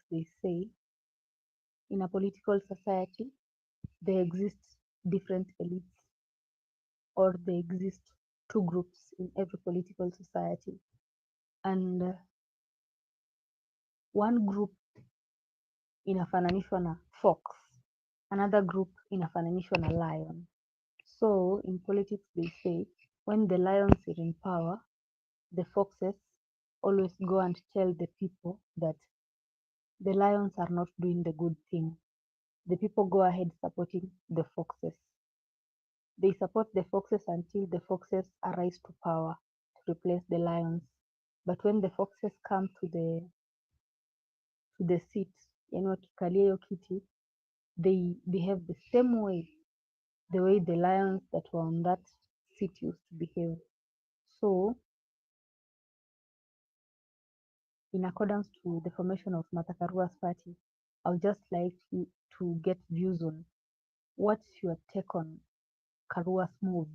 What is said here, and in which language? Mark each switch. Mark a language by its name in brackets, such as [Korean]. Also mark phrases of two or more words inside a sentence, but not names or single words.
[English] they say, in a political society, there exist different elites, or there exist two groups in every political society. And one group [Swahili] inafananishwa na [English] fox, another group [Swahili] inafananishwa na [English] lion. So in politics they say, when the lions are in power, the foxes always go and tell the people that the lions are not doing the good thing. The people go ahead supporting the foxes. They support the foxes until the foxes arise to power to replace the lions. But when the foxes come to the seat, [Swahili] wakikalia hiyo kiti, [English] they behave the same way, the way the lions that were on that seat used to behave. So in accordance to the formation of Martha Karua's party, I would just like to get views on what's your take on Karua's move.